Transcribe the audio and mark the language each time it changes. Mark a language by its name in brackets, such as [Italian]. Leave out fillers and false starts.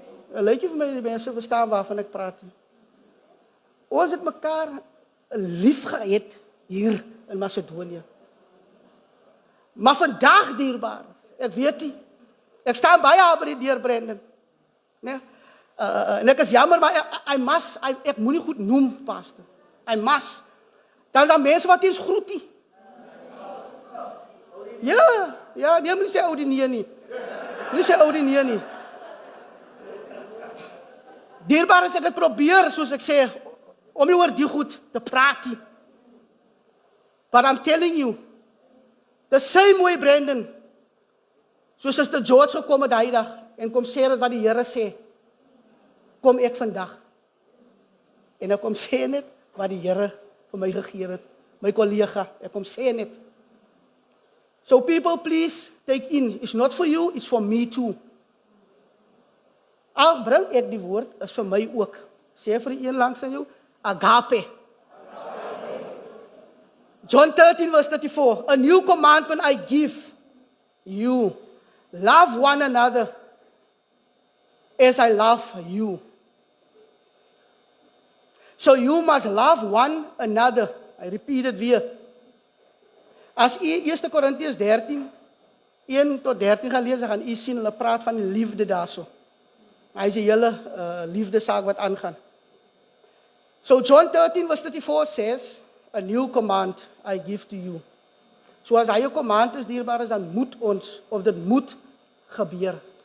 [Afrikaans] Lyk jy vir my die mense verstaan waarvan ek praat? Ons het mekaar lief gehad hier in Macedonië. Maar vandag, dierbaar, ek weet nie, ek staan baie by die deur, Brandon. Nee? En ek is jammer, maar ek moet nie goed noem, pastor. [English] I must. [Afrikaans] Dan is daar mense wat eens groet nie. Ja, die moet nie sê ou die nie nie. Nie sê ou die nie. Dierbaar is ek het probeer, soos ek sê, om nie oor die goed te praat nie. [English] But I'm telling you, the same way, [Afrikaans] Brandon, soos as die George gekom het daai dag, en kom sê wat die Here sê, kom ek vandag. En ek kom sê net wat die Here vir my gegee het, my kollega, ek kom sê net. [English] So people, please take in, it's not for you, it's for me too. [Afrikaans] Al bring ek die woord, is vir my ook. Sê vir die een langs aan jou, agape. [English] John 13 verse 34, a new commandment I give you, love one another as I love you. So you must love one another. I repeat it [Afrikaans] weer. As 1 Korintiërs 13, 1 tot 13 gaan lees, gaan u sien, hulle praat van die liefde daarso. Hy is die hele liefde saak wat aangaan. [English] So John 13 verse 34 says, a new command I give to you. [Afrikaans] So as hy 'n command is, dierbaar is, dan moet ons, of dit moet gebeur.